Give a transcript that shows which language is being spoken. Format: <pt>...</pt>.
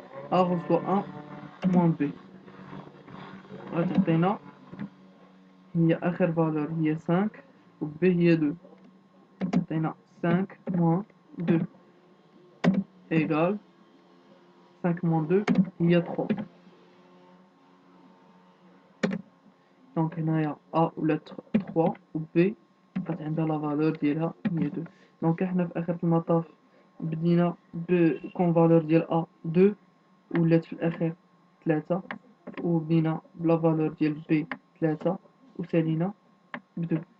<fr>A reçoit 1 moins B.</fr> <ar>غتعطينا هي آخر فالور هي 5 و B هي 2. تعطينا</ar> <fr>5 moins 2 égale 5 moins 2</fr> <ar>هي 3. دونك هنايا A ولات 3 و B بقات عندها لا فالور ديالها هي 2. دونك حنا في آخر المطاف بدينا كون فالور ديال A 2 ولات في الأخير 3 وبدينا بلا فالور ديال B 3 وسالينا ب2.</ar>